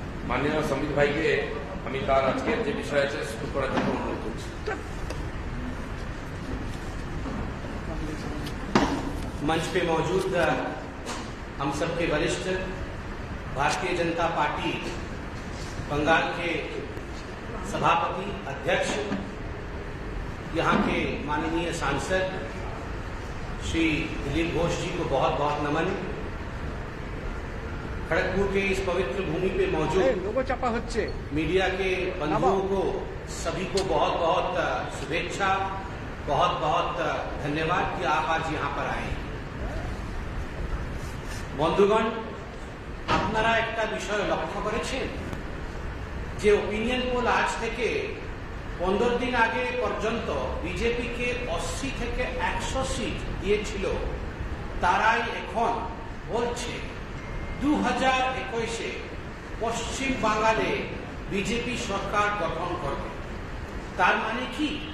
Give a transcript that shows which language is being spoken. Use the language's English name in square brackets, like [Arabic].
[Bangla] মাননীয় সম্বিত ভাইকে আমি তার আজকের যে বিষয় আছে শুরু করার জন্য অনুরোধ করছি। [Hindi] मंच पे मौजूद हम सबके वरिष्ठ भारतीय जनता पार्टी बंगाल के सभापति अध्यक्ष, यहाँ के माननीय सांसद श्री दिलीप घोष जी को बहुत बहुत नमन। खड़गपुर के इस पवित्र भूमि पे मौजूद मीडिया के बंधुओं को सभी को बहुत बहुत शुभेच्छा, बहुत बहुत धन्यवाद कि आप आज यहाँ पर आए। [Bangla] বন্ধুগণ, আপনারা একটা বিষয় লক্ষ্য করেছেন যে ওপিনিয়ন পোল আজ থেকে 15 দিন আগে পর্যন্ত বিজেপিকে 80 থেকে 100 সিট দিয়েছিল, তারাই এখন বলছে 2021-এ পশ্চিম বাংলায় বিজেপি সরকার গঠন করবে। তার মানে কি?